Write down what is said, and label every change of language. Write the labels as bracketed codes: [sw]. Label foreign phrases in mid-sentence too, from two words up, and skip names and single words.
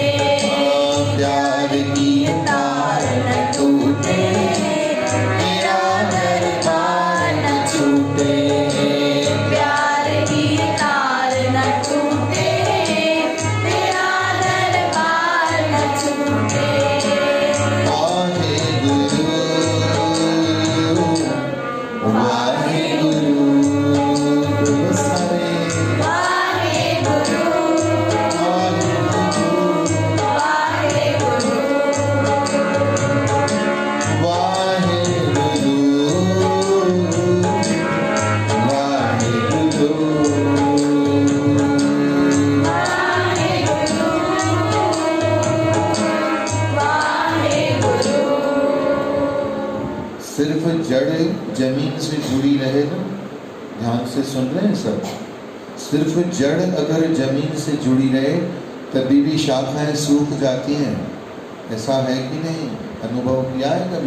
[hi] प्यार की तार न टूटे, तेरा दरबार न छूटे। प्यार की तार न टूटे, तेरा दरबार न छूटे। वाहे गुरु वाहे गुरु सारे वाहे गुरु, वाहे गुरु वाहे गुरु, वाहे गुरु वाहे गुरु वाहे गुरु, वाहे गुरु। सिर्फ जड़ जमीन से जुड़ी रहे ना, ध्यान से सुन रहे हैं सब। सिर्फ जड़ अगर जमीन से जुड़ी रहे तभी भी शाखाएं सूख जाती हैं। ऐसा है कि नहीं? अनुभव किया है कभी?